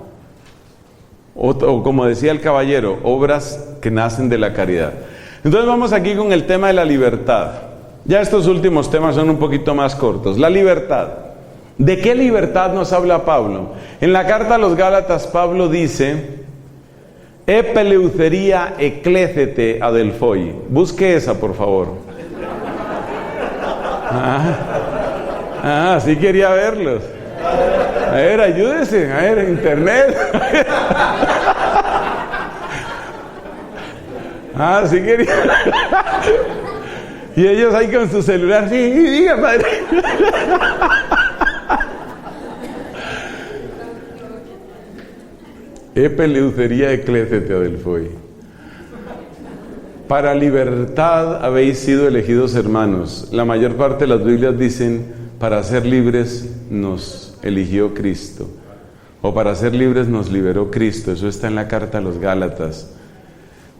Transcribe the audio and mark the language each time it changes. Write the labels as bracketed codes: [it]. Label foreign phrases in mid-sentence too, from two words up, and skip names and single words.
[es] O como decía el caballero, obras que nacen de la caridad. Entonces vamos aquí con el tema de la libertad. Ya estos últimos temas son un poquito más cortos. La libertad. ¿De qué libertad nos habla Pablo? En la carta a los Gálatas, Pablo dice... [el] Ἐπ' ἐλευθερίᾳ ἐκλήθητε ἀδελφοί. [es] Busque esa, por favor. Sí quería verlos. A ver, ayúdese. A ver, internet. Sí quería. Y ellos ahí con su celular. Sí, diga, padre. [el] Ἐπ' ἐλευθερίᾳ ἐκλήθητε ἀδελφοί. [es] Para libertad habéis sido elegidos, hermanos. La mayor parte de las Biblias dicen, para ser libres nos eligió Cristo. O para ser libres nos liberó Cristo. Eso está en la carta a los Gálatas.